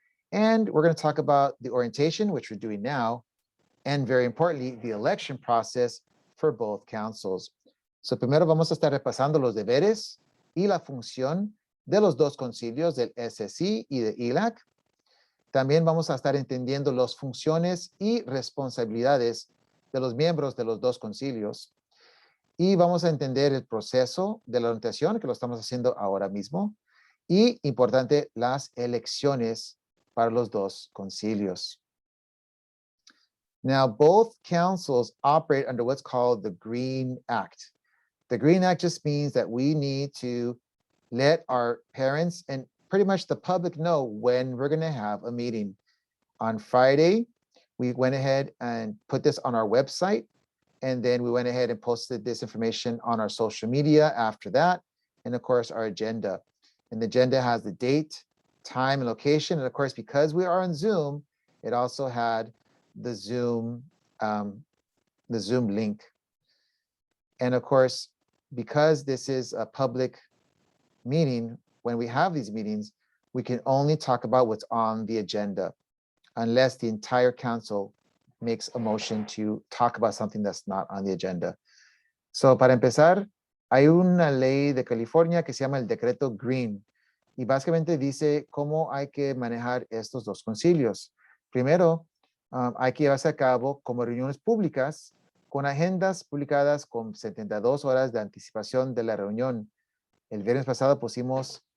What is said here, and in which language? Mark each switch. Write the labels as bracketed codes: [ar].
[en] And we're going to talk about the orientation, which we're doing now, and very importantly, the election process for both councils. [es] So primero vamos a estar repasando los deberes y la función de los dos concilios, del SSC y de ELAC. También vamos a estar entendiendo las funciones y responsabilidades de los miembros de los dos concilios. Y vamos a entender el proceso de la orientación, que lo estamos haciendo ahora mismo. Y, importante, las elecciones para los dos concilios. [en] Now, both councils operate under what's called the Green Act. The Green Act just means that we need to let our parents and pretty much the public know when we're going to have a meeting. On Friday, we went ahead and put this on our website, and then we went ahead and posted this information on our social media after that, and of course, our agenda. And the agenda has the date, time, and location. And of course, because we are on Zoom, it also had the Zoom link. And of course, because this is a public meeting, when we have these meetings, we can only talk about what's on the agenda, unless the entire council makes a motion to talk about something that's not on the agenda. [es] So, para empezar, hay una ley de California que se llama el Decreto Green, y básicamente dice cómo hay que manejar estos dos concilios. Primero, hay que llevarse a cabo como reuniones públicas con agendas publicadas con 72 horas de anticipación de la reunión. El viernes pasado pusimos